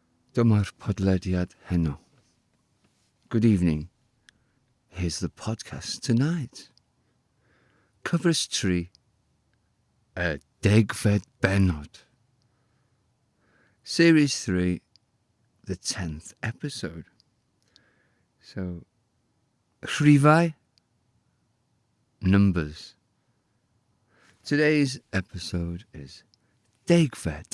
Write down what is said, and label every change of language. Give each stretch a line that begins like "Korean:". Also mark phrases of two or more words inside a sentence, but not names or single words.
Welsh: Dyma'r podlediad heno.
English: Good evening. Here's the podcast tonight.
Welsh: Cyfres 3, y degfed benod.
English: Series 3, the 10th episode. So, Rhifau, numbers. Today's episode is degfed.